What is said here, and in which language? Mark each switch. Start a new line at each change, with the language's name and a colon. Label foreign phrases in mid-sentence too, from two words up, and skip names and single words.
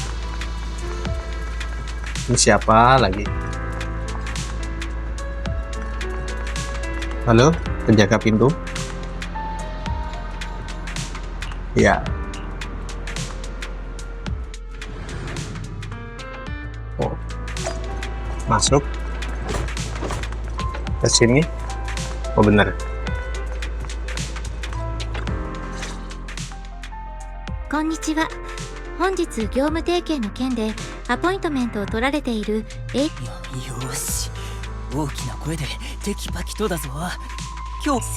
Indonesian: Ini siapa lagi? Halo, penjaga pintu. Ya. Oh. Masuk ke sini. Oh benar.
Japanese: Konnichiwa. 本日業務提携の件でアポイントメントを取られているよし、大きな声でテキパキとだぞ。今日